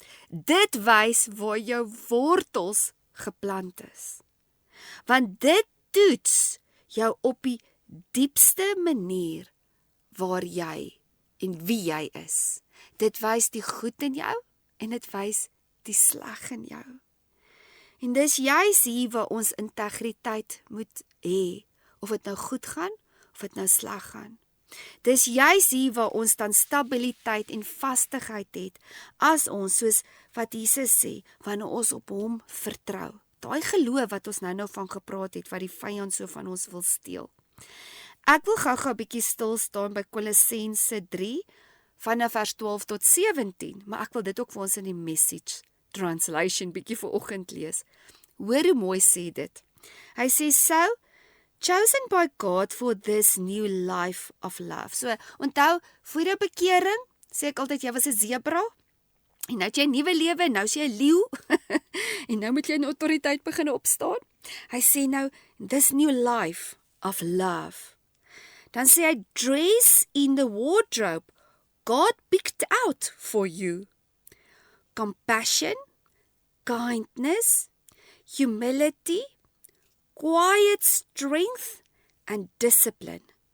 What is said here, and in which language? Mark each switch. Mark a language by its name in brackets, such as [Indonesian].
[Afrikaans] Dit wys waar jou wortels geplant is. Want dit toets jou op die diepste manier waar jy en wie jy is. Dit wys die goed in jou en dit wys die sleg in jou. En dis juis hier waar ons integriteit moet hê, of dit nou goed gaan, of dit nou sleg gaan. Dis juis hier waar ons dan stabiliteit en vastigheid het, as ons, soos wat Jesus sê, wanneer ons op hom vertrou. Daai geloof wat ons nou van gepraat het, wat die vyand so van ons wil steel. Ek wil gou-gou 'n bietjie stil staan by Kolossense 3, vanaf vers 12 tot 17, maar ek wil dit ook vir ons in die Message Translation bietjie vanoggend lees. Hoor hoe mooi sê dit. Hy sê, [English] so, chosen by God for this new life of love. [Afrikaans] So, onthou, voor jou bekering, sê ek altyd, jy was 'n zebra, en nou het jy 'n nuwe lewe, nou is jy 'n leeu, en nou moet jy in autoriteit begin opstaan. Hy sê nou, [English] this new life of love. [Afrikaans] Dan sê hy, [English] dress in the wardrobe God picked out for you. Compassion, kindness, humility, quiet strength, and discipline.